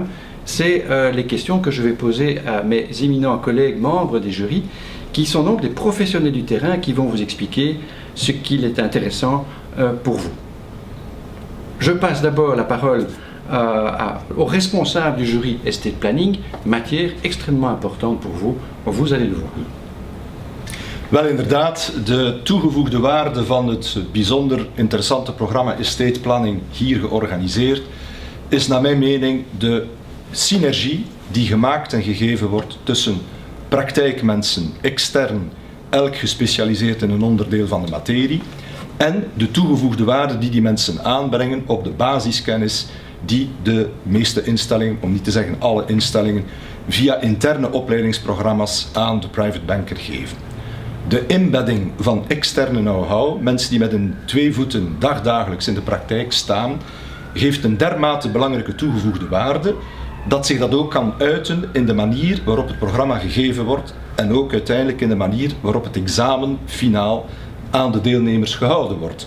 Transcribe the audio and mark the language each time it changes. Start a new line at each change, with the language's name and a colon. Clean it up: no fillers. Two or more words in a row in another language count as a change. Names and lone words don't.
French: C'est les questions que je vais poser à mes éminents collègues membres des jurys, qui sont donc des professionnels du terrain qui vont vous expliquer ce qu'il est intéressant pour vous. Je passe d'abord la parole au responsable du jury Estate Planning, matière extrêmement importante pour vous, vous allez le voir.
Dutch: Wel inderdaad, de toegevoegde waarde van het bijzonder interessante programma Estate Planning hier georganiseerd is naar mijn mening de synergie die gemaakt en gegeven wordt tussen praktijkmensen, extern, elk gespecialiseerd in een onderdeel van de materie, en de toegevoegde waarde die mensen aanbrengen op de basiskennis die de meeste instellingen, om niet te zeggen alle instellingen, via interne opleidingsprogramma's aan de private banker geven. De inbedding van externe know-how, mensen die met hun 2 voeten dagdagelijks in de praktijk staan, geeft een dermate belangrijke toegevoegde waarde dat zich dat ook kan uiten in de manier waarop het programma gegeven wordt en ook uiteindelijk in de manier waarop het examen finaal aan de deelnemers gehouden wordt.